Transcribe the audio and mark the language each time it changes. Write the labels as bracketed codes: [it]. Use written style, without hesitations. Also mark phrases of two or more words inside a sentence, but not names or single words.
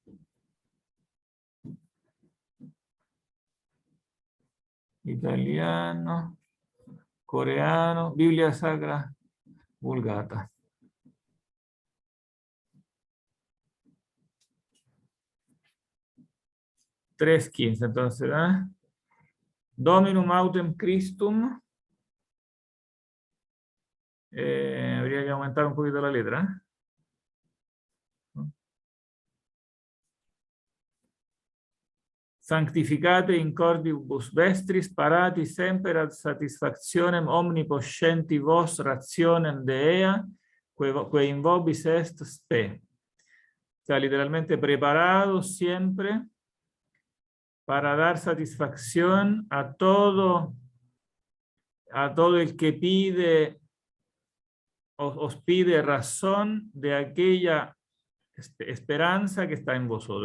[es] Italiano, coreano, Biblia Sacra Vulgata. 3:15, entonces, ¿eh? [la] Dominum autem Christum. [es] Habría que aumentar un poquito la letra. [la] Sanctificate in cordibus vestris parati semper ad satisfactionem omniposcenti vos rationem Dea, que in vobis est spe. [es] O sea, literalmente preparados siempre para dar satisfacción a todo el que pide, os pide razón de aquella esperanza que está en vosotros.